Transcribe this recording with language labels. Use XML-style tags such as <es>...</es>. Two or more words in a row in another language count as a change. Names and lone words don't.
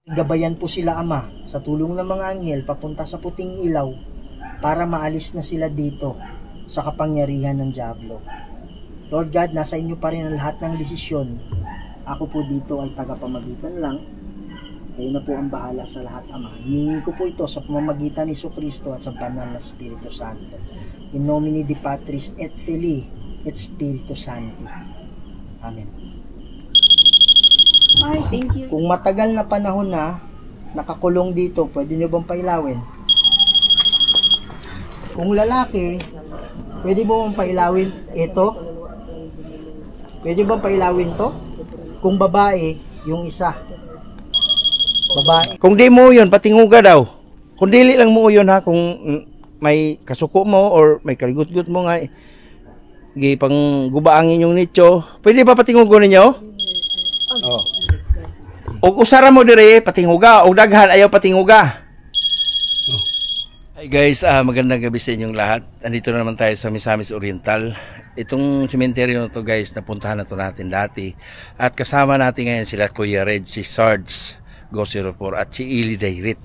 <tl>Gabayan po sila Ama sa tulong ng mga anghel papunta sa puting ilaw para maalis na sila dito sa kapangyarihan ng Diablo. Lord God, nasa inyo pa rin ang lahat ng desisyon. Ako po dito ay tagapamagitan lang. Kayo na po ang bahala sa lahat, Ama. Hiningi ko po ito sa pamamagitan ni Jesucristo at sa banal na Espiritu Santo.</tl> <la>In nomine di Patris et Filii et Spiritus Sancti. Amen.</la> <tl>Ay,</tl> <en>thank you.</en> <tl>Kung matagal na panahon na nakakulong dito, pwede nyo bang pailawin? Kung lalaki, pwede mo bang pailawin ito? Pwede bang pailawin to? Kung babae, yung isa. Babae.</tl> <ceb>Kung di mo yun, patinguga daw. Kung dili lang mo yun ha, kung may kasuko mo or may kaligut-gut mo nga, pang gubaangin yung nicho, pwede pa patingugo ninyo? Oh. O usara mo dire patinguga, o daghan ayaw patinguga. Oh.</ceb> <tl>Hi guys, magandang gabi sa inyong lahat. Andito na naman tayo sa Misamis Oriental. Itong sementeryo na to guys, napuntahan na to natin dati. At kasama natin ngayon sila Kuya Red, si Sarge Go04 at si Ili Dairit.</tl>